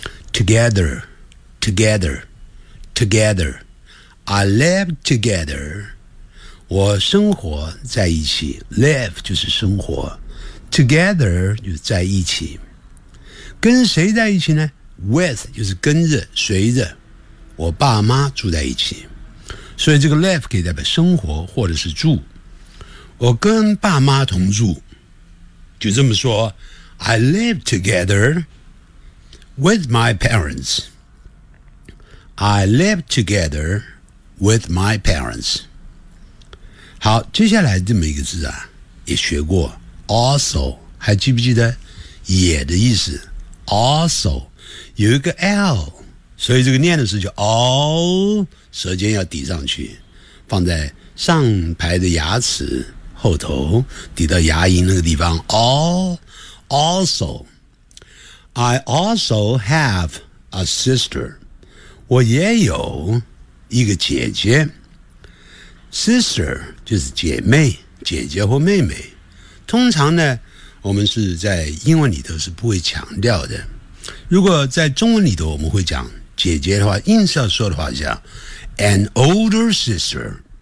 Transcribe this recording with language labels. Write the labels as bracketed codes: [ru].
[en] Together I live together， [zh] 我生活在一起， live 就是生活， together 就是在一起。跟谁在一起呢？ With 就是跟着随着，我爸妈住在一起，所以这个 live 可以代表生活或者是住。我跟爸妈同住，就这么说 [en] I live together with my parents. I live together with my parents. [zh] 好，接下来这么一个字啊，也学过 also， 还记不记得也的意思？ Also 有一个 L， 所以这个念的时候就 all， 舌尖要抵上去，放在上排的牙齿后头，抵到牙龈那个地方。 [en] Also， I also have a sister， [zh] 我也有一个姐姐。 Sister 就是姐妹，姐姐或妹妹。通常呢，我们是在英文里头是不会强调的。如果在中文里头我们会讲姐姐的话，硬是要说的话叫 [en] An older sister。